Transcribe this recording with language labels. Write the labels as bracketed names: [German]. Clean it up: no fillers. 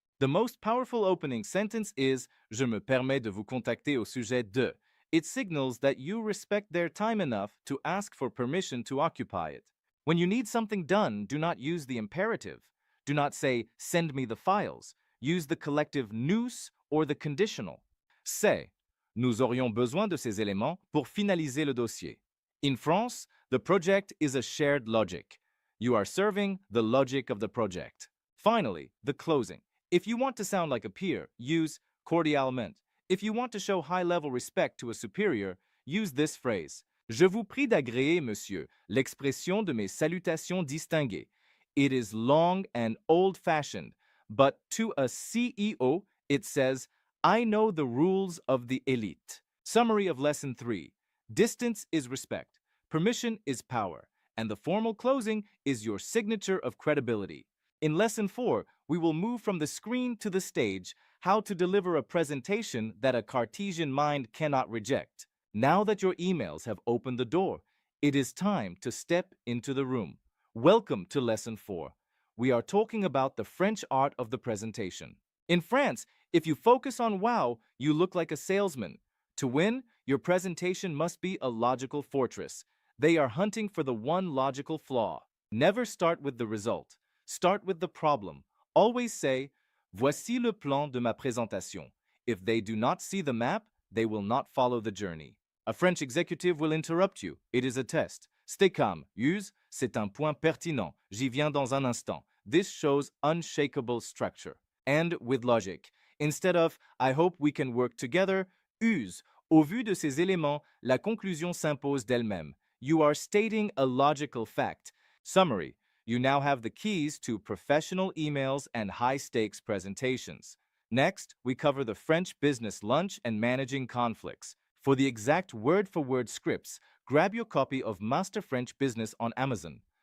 [English] The most powerful opening sentence is [French] Je me permets de vous contacter au sujet de. [English] It signals that you respect their time enough to ask for permission to occupy it. When you need something done, do not use the imperative. Do not say, send me the files. Use the collective nous or the conditional. [French] Say, nous aurions besoin de ces éléments pour finaliser le dossier. [English] In France, the project is a shared logic. You are serving the logic of the project. Finally, the closing. If you want to sound like a peer, use cordialement. If you want to show high-level respect to a superior, use this phrase. [French] Je vous prie d'agréer, monsieur, l'expression de mes salutations distinguées. [English] It is long and old-fashioned, but to a CEO, it says, I know the rules of the elite. Summary of Lesson 3. Distance is respect. Permission is power. And the formal closing is your signature of credibility. In Lesson 4, we will move from the screen to the stage, how to deliver a presentation that a Cartesian mind cannot reject. Now that your emails have opened the door, It is time to step into the room. Welcome to Lesson 4. We are talking about the French art of the presentation. In France, if you focus on wow, you look like a salesman. To win, your presentation must be a logical fortress. They are hunting for the one logical flaw. Never start with the result. Start with the problem. Always say, [French] Voici le plan de ma présentation. [English] If they do not see the map, they will not follow the journey. A French executive will interrupt you. It is a test. Stay calm. [French] Use c'est un point pertinent. J'y viens dans un instant. [English] This shows unshakable structure. And with logic. Instead of I hope we can work together, use [French] au vu de ces éléments, la conclusion s'impose d'elle-même. [English] You are stating a logical fact. Summary. You now have the keys to professional emails and high-stakes presentations. Next, we cover the French business lunch and managing conflicts. For the exact word-for-word scripts, grab your copy of Master French Business on Amazon.